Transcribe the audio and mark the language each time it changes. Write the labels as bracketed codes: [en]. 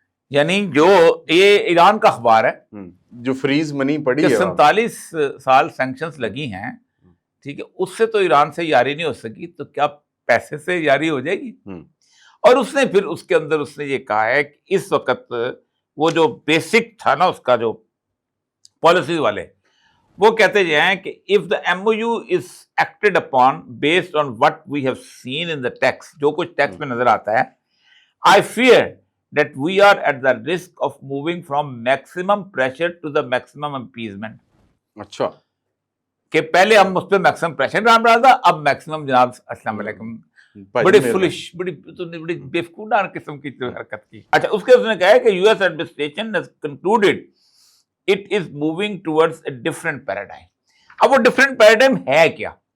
[ur] یعنی جو یہ ایران کا اخبار ہے جو فریز منی پڑی ہے، 47 سال سینکشنز لگی ہیں، ٹھیک ہے، اس سے تو ایران سے یاری نہیں ہو سکی، تو کیا پیسے سے یاری ہو جائے گی؟ اور اس نے پھر اس کے اندر اس نے یہ کہا ہے کہ اس وقت وہ جو بیسک تھا نا اس کا جو پالیسیز والے، وہ کہتے یہ ہیں کہ [en] if the MOU is acted upon based on what we have seen in the text، [ur] جو کچھ ٹیکسٹ میں نظر آتا ہے، [en] I fear that we are at the risk of moving from maximum pressure to the maximum appeasement۔ [ur] اچھا، کہ پہلے ہم اس پہ میکسیمم پریشر ڈال رہا تھا، اب میکسیمم جناب السلام علیکم، بڑی فلش، بڑی بیوقوفانہ قسم کی حرکت کی۔ اچھا، اس کے اس نے کہا ہے کہ U S administration [en] has concluded it is moving towards a different paradigm۔ [ur] اب وہ ڈفرینٹ پیراڈائم ہے کیا؟